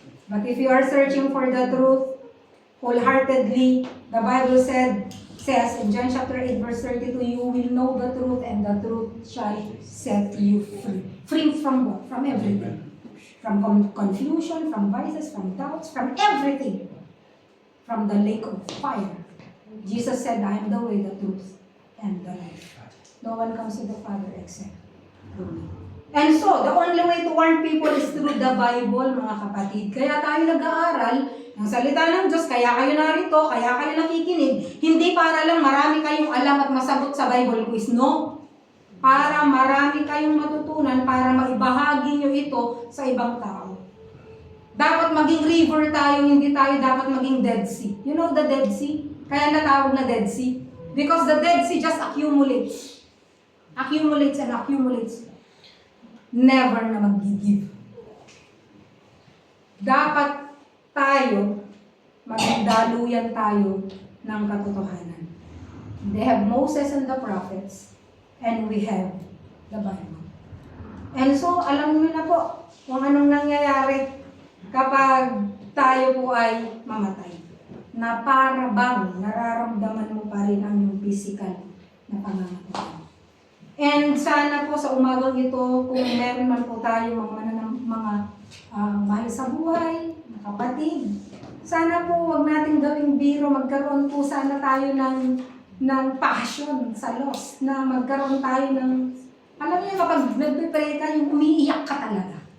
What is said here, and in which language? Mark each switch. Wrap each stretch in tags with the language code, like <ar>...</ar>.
<en>But if you are searching for the truth wholeheartedly, the Bible says in John chapter 8 verse 32, you will know the truth and the truth shall set you free. Free from what? From everything. From confusion, from vices, from doubts, from everything. From the lake of fire. Jesus said, I am the way, the truth, and the life. No one comes to the Father except through me. And so, the only way to warn people is through the Bible,</en> <tl>mga kapatid. Kaya tayo nag-aaral ng salita ng Diyos, kaya kayo narito, kaya kayo nakikinig, hindi para lang marami kayong alam at masagot sa Bible quiz. No. para marami kayong matutunan, para maibahagi nyo ito sa ibang tao. Dapat maging river tayo, hindi tayo dapat maging Dead Sea.</tl> <en>You know the Dead Sea?</en> <tl>Kaya natawag na Dead Sea.</tl> <en>Because the Dead Sea just accumulates. Accumulates and accumulates.</en> <tl>Never na mag-give. Dapat tayo, maging daluyan tayo ng katotohanan.</tl> <en>They have Moses and the prophets, and we have the Bible.</en> <tl>And so, alam niyo na po kung anong nangyayari kapag tayo po ay mamatay. Na para bang nararamdaman mo pa rin ang iyong physical na pangangatawan. And sana po sa umagang ito, kung meron man po tayo mga mahal sa buhay, mga kapatid, sana po wag natin gawing biro, magkaroon po sana tayo ng passion sa loss, na magkaroon tayo ng, alam niyo kapag nagpe-pray ka, yung umiiyak ka talaga.</tl>